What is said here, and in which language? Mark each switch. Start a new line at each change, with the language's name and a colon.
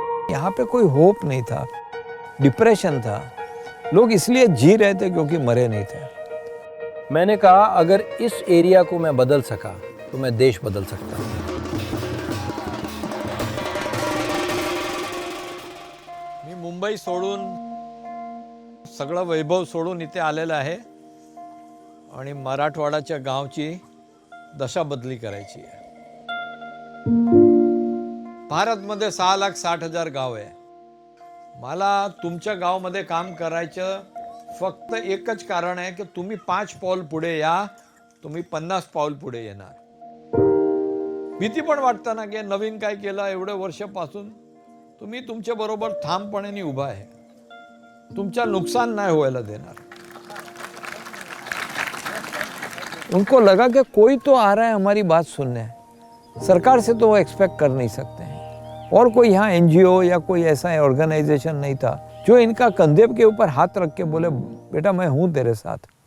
Hindi: यहाँ पे कोई होप नहीं था, डिप्रेशन था, लोग इसलिए जी रहे थे क्योंकि मरे नहीं थे। मैंने कहा अगर इस एरिया को मैं बदल सका तो मैं देश बदल सकता हूँ।
Marathi: मी मुंबई सोडून, सगळं वैभव सोडून इथे आलेला आहे आणि मराठवाड्याच्या गावची दशा बदली करायची आहे। भारतमध्ये 6,60,000 गाव आहे। मला तुमच्या गावामध्ये काम करायचं फक्त एकच कारण आहे की तुम्ही 5 पाऊल पुढे या, तुम्ही 50 पाऊल पुढे येणार। भीती पण वाटतं ना की नवीन काय केलं एवढे वर्षापासून, तुम्ही तुमच्या बरोबर ठामपणे उभा आहे, तुमचा नुकसान
Hindi: नहीं होने देना। उनको लगा कि कोई तो आ रहा है हमारी बात सुनने, सरकार से तो वो एक्सपेक्ट कर नहीं सकते हैं, और कोई यहाँ एनजीओ या कोई ऐसा ऑर्गेनाइजेशन नहीं था जो इनका कंधे के ऊपर हाथ रख के बोले बेटा मैं हूँ तेरे साथ।